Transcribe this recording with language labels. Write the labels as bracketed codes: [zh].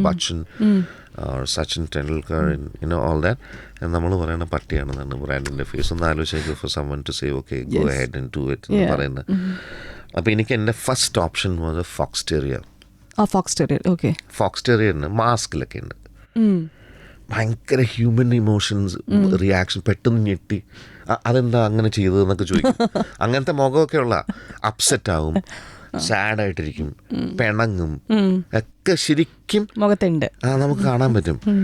[en] Bachchan or Sachin Tendulkar and all that. [ml] And നമ്മൾ പറയുന്ന പട്ടിയാണെന്നാണ് ബ്രാൻഡിൻ്റെ ഫേസ്. ഒന്ന് ആലോചിക്കുക [en] for someone to say okay go ahead and do it [ml] എന്ന് പറയുന്നത്. അപ്പോൾ എനിക്ക് എൻ്റെ first option was Fox terrier. Fox terrier. Okay. Fox ടെറിയറിന് മാസ്കിലൊക്കെ ഉണ്ട്, ഭയങ്കര ഹ്യൂമൻ ഇമോഷൻസ്, റിയാക്ഷൻ, പെട്ടെന്ന് ഞെട്ടി അതെന്താ അങ്ങനെ ചെയ്തതെന്നൊക്കെ ചോദിക്കും. അങ്ങനത്തെ മുഖമൊക്കെ ഉള്ള അപ്സെറ്റ് ആവും, സാഡായിട്ടിരിക്കും, പിണങ്ങും ഒക്കെ ശരിക്കും മുഖത്തുണ്ട്, നമുക്ക് കാണാൻ പറ്റും.